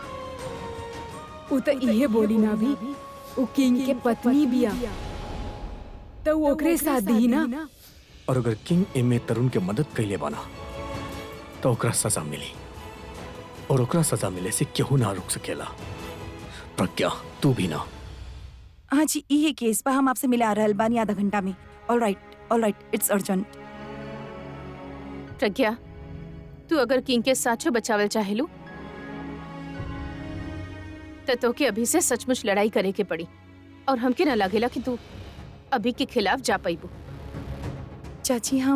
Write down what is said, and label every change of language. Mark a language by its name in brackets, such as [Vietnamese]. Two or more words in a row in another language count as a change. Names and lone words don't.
[Bhojpuri] उ त इहे बोली ना भी, उ किंग के पत्नी बिया, तो वो ओकरे साथ दी ना। और अगर किंग एमे तरुण के मदद कैले बाना तो ओकरा सजा मिली, और ओकरा सजा मिले से केहू ना रुक सकेला। प्रज्ञा तू भी ना। हाँ जी, ये केस पर हम आपसे मिले आ रहल बानी आधा घंटा में। [English] All right, it's urgent. [Bhojpuri] प्रज्ञा, तू अगर किंग के साचो बचावल चाहेलू तो के अभी से सचमुच लड़ाई करे के पड़ी, और हमके ना लागेला कि तू अभी के खिलाफ जा पाईबू। चाची हम